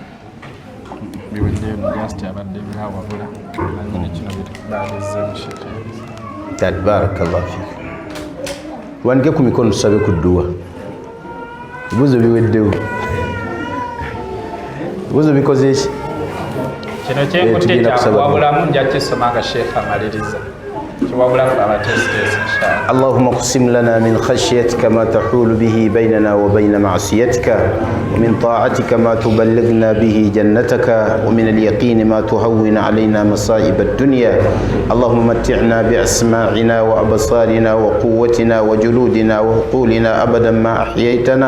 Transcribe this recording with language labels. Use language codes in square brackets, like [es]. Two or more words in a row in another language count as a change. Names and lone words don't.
[ar] بارك الله فيك. [lg] Tuwandike ku mikono tusabe ku dduwa. Ebibuuzo biweddewo. Ebibuuzo bikoze ki? Kino kyenkutte kyakuwabulamu nja kisoma nga sheekh amaliriza. [ar] اللهم اقسم لنا من خشيتك ما تحول به بيننا وبين معصيتك ومن طاعتك ما تبلغنا به جنتك ومن اليقين ما تهون علينا مصائب الدنيا. اللهم متعنا بأسماعنا وأبصارنا وقوتنا وجلودنا وعقولنا أبدا ما أحييتنا.